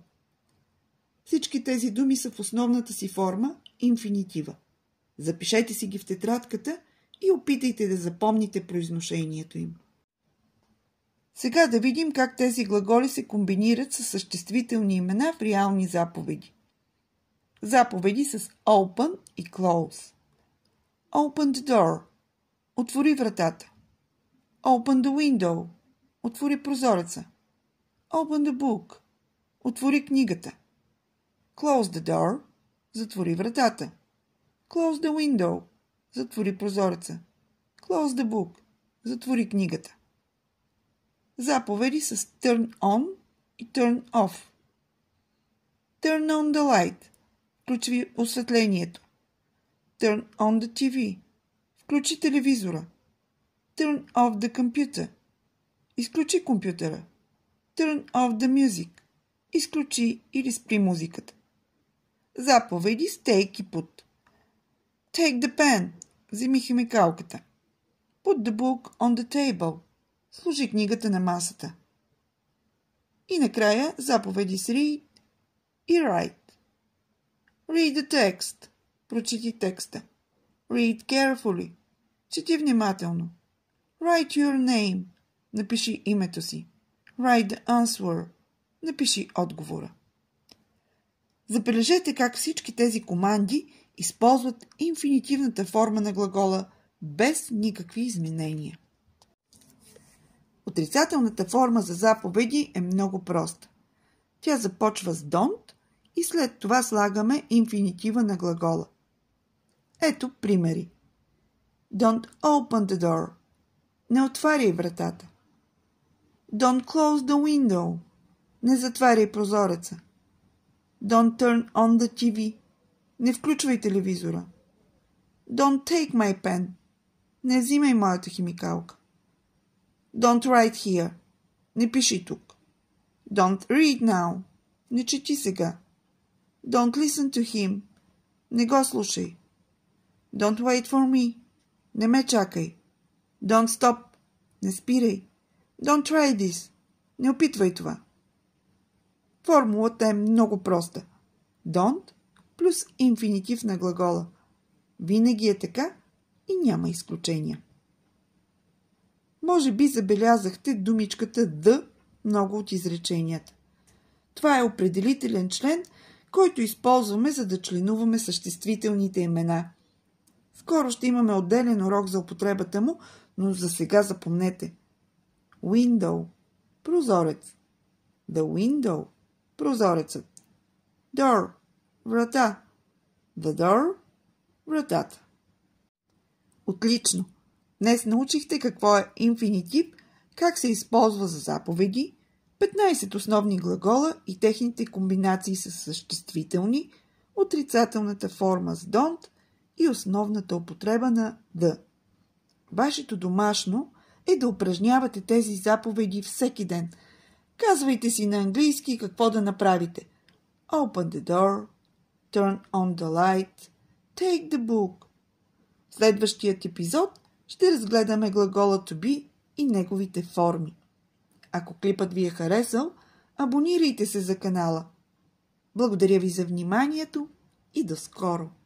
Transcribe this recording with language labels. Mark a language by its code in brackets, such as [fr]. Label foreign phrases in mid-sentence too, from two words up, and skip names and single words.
[bg] Всички тези думи са в основната си форма инфинитива. Запишете си ги в тетрадката и опитайте да запомните произношението им. Сега да видим как тези глаголи се комбинират с съществителни имена в реални заповеди. Заповеди с open и close. [en] Open the door. [bg] Отвори вратата. [en] Open the window. [bg] Отвори прозореца. [en] Open the book. [bg] Отвори книгата. [en] Close the door. [bg] Затвори вратата. [en] Close the window. [bg] Затвори прозореца. [en] Close the book. [bg] Затвори книгата. Заповеди с [en] turn on [bg] и [en] turn off. Turn on the light. [bg] Включи осветлението. [en] Turn on the TV. [bg] Включи телевизора. [en] Turn off the computer. [bg] Изключи компютъра. [en] Turn off the music. [bg] Изключи или спри музиката. Заповеди с [en] take и put. Take the pen. [bg] Вземи химикалката. [en] Put the book on the table. [bg] Сложи книгата на масата. И накрая заповеди с read и write. [en] Read the text. [bg] Прочети текста. [en] Read carefully. [bg] Чети внимателно. [en] Write your name. [bg] Напиши името си. [en] Write the answer. [bg] Напиши отговора. Забележете как всички тези команди използват инфинитивната форма на глагола без никакви изменения. Отрицателната форма за заповеди е много проста. Тя започва с don't и след това слагаме инфинитива на глагола. Ето примери. [en] Don't open the door. [bg] Не отваряй вратата. [en] Don't close the window. [bg] Не затваряй прозореца. [en] Don't turn on the TV. [bg] Не включвай телевизора. [en] Don't take my pen. [bg] Не взимай моята химикалка. [en] Don't write here. [bg] Не пиши тук. [en] Don't read now. [bg] Не чети сега. [en] Don't listen to him. [bg] Не го слушай. [en] Don't wait for me. [bg] Не ме чакай. [en] Don't stop. [bg] Не спирай. [en] Don't try this. [bg] Не опитвай това. Формулата е много проста. Don't плюс инфинитив на глагола. Винаги е така и няма изключения. Може би забелязахте думичката the много от изреченията. Това е определителен член, който използваме, за да членуваме съществителните имена. Скоро ще имаме отделен урок за употребата му, но за сега запомнете. Window – прозорец. [en] The window – прозорецът. Door – врата. The door – [bg] вратата. Отлично! Днес научихте какво е инфинитив, как се използва за заповеди, 15 основни глагола и техните комбинации с съществителни, отрицателната форма с don't и основната употреба на the. Вашето домашно е да упражнявате тези заповеди всеки ден. Казвайте си на английски какво да направите. [en] Open the door, turn on the light, take the book. [bg] В следващият епизод ще разгледаме глагола [en] to be [bg] и неговите форми. Ако клипът ви е харесал, абонирайте се за канала. Благодаря ви за вниманието и до скоро!